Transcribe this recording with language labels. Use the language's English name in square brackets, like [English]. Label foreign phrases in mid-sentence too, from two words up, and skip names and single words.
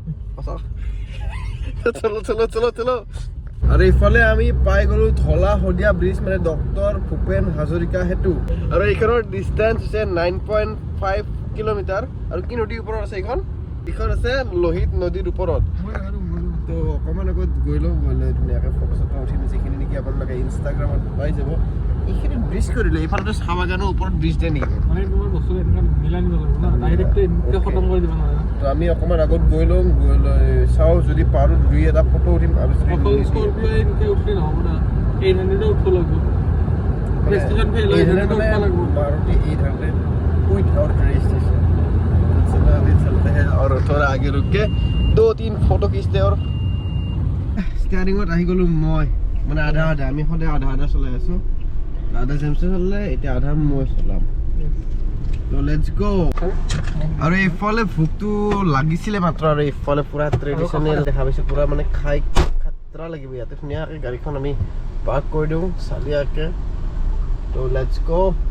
[Hindi] चलो चलो चलो चलो [Assamese] আৰু ইফালে আমি পাই গলো ধলা শদিয়া ব্ৰিজ মানে ডক্টৰ ভূপেন হাজৰিকা সেতু আৰু এইখনৰ ডিষ্টেঞ্চ হৈছে 9.5 কিলোমিটাৰ আৰু কি নদীৰ ওপৰত আছে এইখন আছে লোহিত নদীৰ ওপৰত তো অকণমান আগত গৈ লওঁ গ'লে ধুনীয়াকৈ ফটো চটো উঠিলে যিখিনি নেকি আপোনালোকে ইনষ্টাগ্ৰামত পাই যাব এইখিনি ব্ৰিজ কৰিলে এইফালেতো চাহ বাগানৰ ওপৰত ব্ৰিজ দিয়ে নেকি মানে তোমাৰ বস্তু এনেকৈ মিলাই নিব লাগিব না ডাইৰেক্ট এনেকৈ খতম কৰি দিব নোৱাৰে তো আমি অকণমান আগত গৈ লওঁ গৈ লৈ চাওঁ যদি পাৰোঁ দুই এটা ফটো উঠিম আৰু যদি অকল স্কৰ্পিঅ এনেকৈ উঠিলে নহ'ব না 800 উঠিব লাগিব [English] registration fee [Assamese] লৈ 800 উঠিব লাগিব [Hindi] मारुति 800 [English] without registration [Hindi] चलो अभी चलते हैं और थोड़ा आगे रुक के 2-3 फोटो खींचते [Assamese] और স্টিয়াৰিঙত আহি গ'লো মই মানে আধা আধা আমি সদায় আধা আধা চলাই আছোঁ আধা জেমছে চলালে এতিয়া আধা মই চলাম তো [English] let's go [Assamese] আৰু এইফালে ভোকটো লাগিছিলে মাত্ৰ আৰু এইফালে পুৰা ট্ৰেডিশ্যনেল দেখা পাইছোঁ পুৰা মানে খাই খাতৰা লাগিব ইয়াতে ধুনীয়াকৈ গাড়ীখন আমি পাৰ্ক কৰি দিওঁ চালিয়াকৈ তো [English] let's go